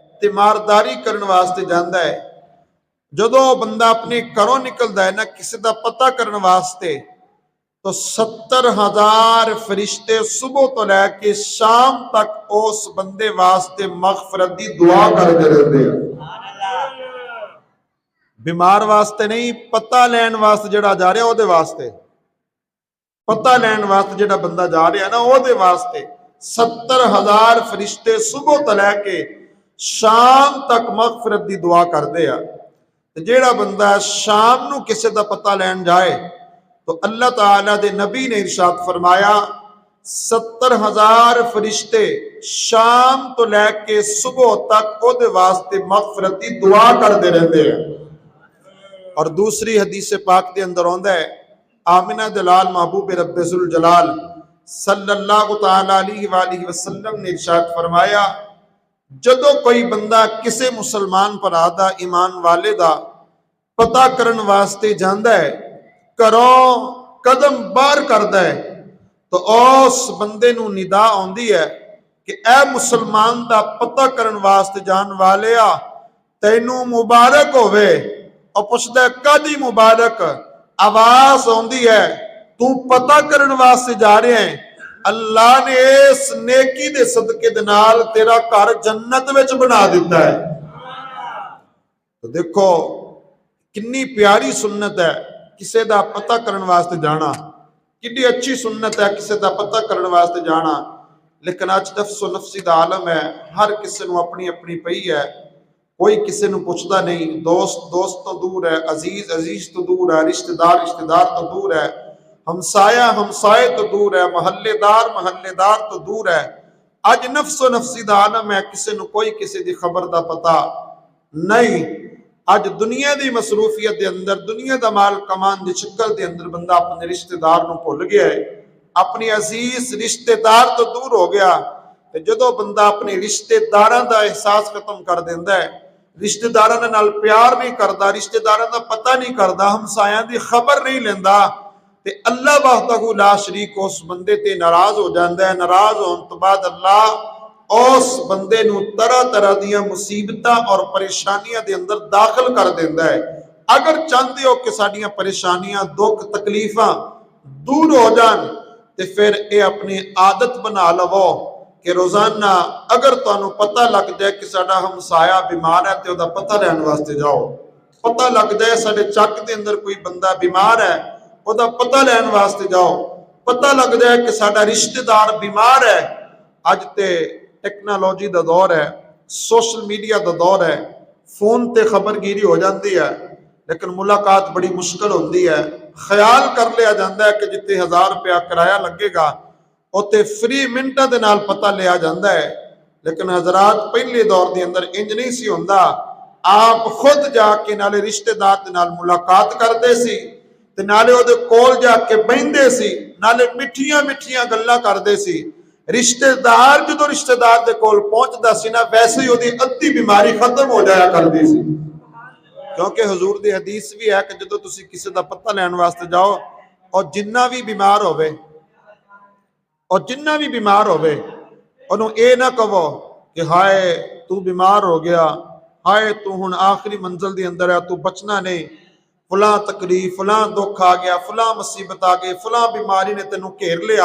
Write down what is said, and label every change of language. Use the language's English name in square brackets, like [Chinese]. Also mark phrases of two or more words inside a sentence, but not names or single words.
[Punjabi] تیمارداری کرنے واسطے جاندا ہے، جدو بندہ اپنے گھروں نکلدا ہے نا کسی دا پتہ کرنے واسطے، تو 70,000 فرشتے صبح تو لے کے شام تک اس بندے واسطے مغفرت دی دعا کرتے رہتے ہیں۔ بیمار واسطے نہیں، پتہ لین واسطے جڑا جا رہا ہے او دے واسطے، پتہ لین واسطے جڑا بندہ جا رہا ہے نا او دے واسطے 70,000 فرشتے صبح تو لے کے شام تک مغفرت دی دعا کرتے ہیں۔ جیڑا بندہ شام نو کسی دا پتہ لین جائے تو اللہ تعالیٰ دے نبی نے ارشاد فرمایا 70,000 فرشتے شام تو لے کے صبح تک او دے واسطے مغفرت دی دعا کرتے رہتے ہیں۔ اور دوسری حدیث پاک دے اندر آندا ہے، آمنہ دلال محبوب رب ذوالجلال [Arabic] صلی اللہ تعالیٰ علیہ وآلہ وسلم [Punjabi] نے ارشاد فرمایا، جدو کوئی بندہ کسے مسلمان پر آدھا ایمان والے دا پتہ کرن واسطے جاندا ہے، کروں قدم باہر کردا ہے، تو اس بندے نو ندا آندی ہے کہ اے مسلمان دا پتہ کرن واسطے جان والیا تینوں مبارک ہوئے، اور پوچھدا ہے کدی مبارک، آواز آندی ہے تو پتہ کرن واسطے جا رہے ہیں، اللہ نے اس نیکی دے صدقے دے نال تیرا گھر جنت وچ بنا دیتا ہے۔ تو دیکھو کنی پیاری سنت ہے کسے دا پتہ کرن واسطے جانا، کنی اچھی سنت ہے کسے دا پتہ کرن واسطے جانا، لیکن آج نفس و نفسی دا عالم ہے، ہر کسے نو اپنی اپنی پئی ہے، کوئی کسے نو پوچھدا نہیں، دوست دوست تو دور ہے، عزیز عزیز تو دور ہے، رشتہ دار تو دور ہے، ہمسایہ ہمسائے تو دور ہے، محلے دار تو دور ہے۔ آج نفس و نفسی دا عالم ہے، کسے نو کوئی کسے دی خبر دا پتہ نہیں۔ آج دنیا دی مصروفیت دے اندر، دنیا دا مال کمان دی شکل دے اندر بندہ اپنے رشتہ دار نو بھول گیا ہے، اپنی عزیز رشتہ دار تو دور ہو گیا۔ جدو بندہ اپنے رشتہ داراں دا احساس ختم کر دیندا ہے، رشتہ داراں دے نال پیار نہیں کردا، رشتہ داراں دا پتہ نہیں کردا، ہمسایاں دی خبر نہیں لیندا، تے [Arabic] اللہ وحدہ لا شریک [Punjabi] اس بندے تے ناراض ہو جاندا ہے۔ ناراض ہون تو بعد اللہ اس بندے نو طرح طرح دیاں مصیبتاں اور پریشانیاں دے اندر داخل کر دیندا ہے۔ [Urdu] اگر چاہتے ہو کہ [Punjabi] ساڈیاں پریشانیاں دکھ تکلیفاں دور ہو جان تے پھر اے اپنی عادت بنا لو کہ روزانہ اگر تانوں پتہ لگ جائے کہ ساڈا ہمسایہ بیمار ہے تے اودا پتہ لین واسطے جاؤ، پتہ لگ جائے ساڈے چک دے اندر کوئی بندہ بیمار ہے اودا پتہ لین واسطے جاؤ، پتہ لگ جائے کہ ساڈا رشتہ دار بیمار ہے۔ اج تے ٹیکنالوجی دا دور ہے، سوشل میڈیا دا دور ہے، فون تے خبر گیری ہو جاندی ہے، لیکن ملاقات بڑی مشکل ہوندی ہے۔ خیال کر لیا جاندہ ہے کہ جتے 1000 روپیہ کرایہ لگے گا اوتے فری منٹاں دے نال پتہ لیا جاندہ ہے، لیکن حضرات پہلے دور دے اندر انج نہیں سی ہوندا، آپ خود جا کے نالے رشتہ دار دے نال ملاقات کردے سی تے نالے او دے کول جا کے بیندے سی، نالے مٹھیاں مٹھیاں گلاں کردے سی۔ رشتہ دار جدو رشتہ دار دے کول پہنچدا سی نا ویسے ہی اودی ادھی بیماری ختم ہو جایا کردی سی، کیونکہ حضور دی حدیث بھی ہے کہ جدو تسی کسی دا پتہ لین واسطے جاؤ اور جنہ بھی بیمار ہوئے انہوں اے نہ کہو کہ ہائے تو بیمار ہو گیا، ہائے تو ہن آخری منزل دی اندر ہے تو بچنا نہیں، فلاں تکلیف فلاں دکھ آ گیا، فلاں مصیبت آ گئی، فلاں بیماری نے تینوں گھیر لیا۔